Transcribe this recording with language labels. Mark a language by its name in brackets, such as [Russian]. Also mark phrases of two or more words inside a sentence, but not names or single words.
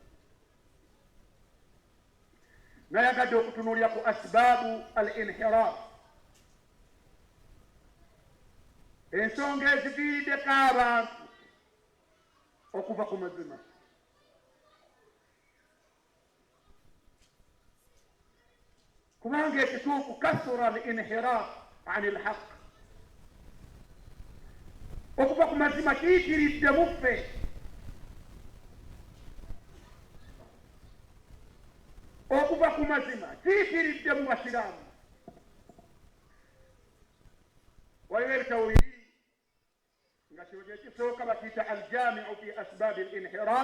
[Ganda] Nayagadde okutunuulira ku [Arabic] أسباب الانحراف. [Ganda] Ensonga eziviiriddeko abantu okuva ku mazima. Kubanga ekituufu [Arabic] كثر الانحراف عن الحق. [Ganda] Okuva ku mazima kiyitiridde mu ffe. Okuva ku mazima kiyitiridde mu basiraamu. Waliwo ebitabo biri nga kino kye kisooka bakiyita [Arabic] الجامع في أسباب الانحراف.